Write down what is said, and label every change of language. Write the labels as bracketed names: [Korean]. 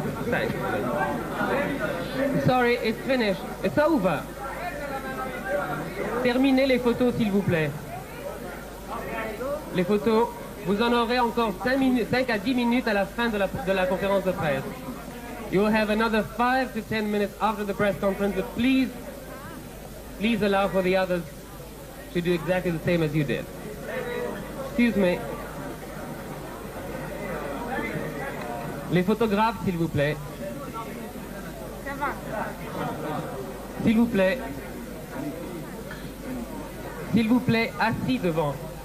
[English] Thanks. Sorry, it's finished. It's over. [French] Terminez les photos, s'il vous plaît. Les photos, vous en aurez encore 5 à 10 minutes à la fin de la conférence de presse. [English] You'll have another 5 to 10 minutes after the press conference, but please allow for the others to do exactly the same as you did. Excuse me. [French] Les photographes, s'il vous plaît. S'il vous plaît. S'il vous plaît, assis devant.